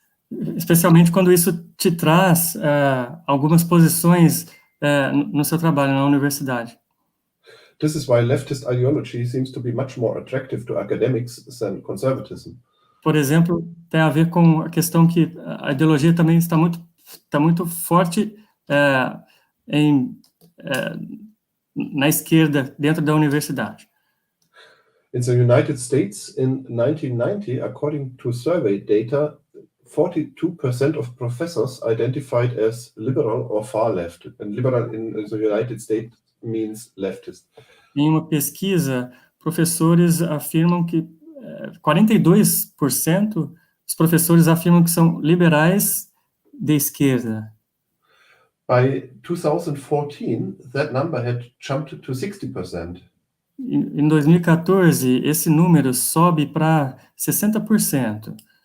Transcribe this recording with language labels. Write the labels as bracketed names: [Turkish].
[Portuguese] Especialmente quando isso te traz algumas posições no seu trabalho na universidade. [English] This is why leftist ideology seems to be much more attractive to academics than conservatism. [Portuguese] Por exemplo, tem a ver com a questão que a ideologia também está muito forte na esquerda dentro da universidade. [English] In the United States, in 1990, according to survey data, 42% of professors identified as liberal or far left. And liberal in the United States means leftist. [Portuguese] Em uma pesquisa, professores afirmam que 42% dos professores afirmam que são liberais de esquerda. [English] By 2014, that number had jumped to 60%. [Portuguese] Em 2014, esse número sobe para 60%.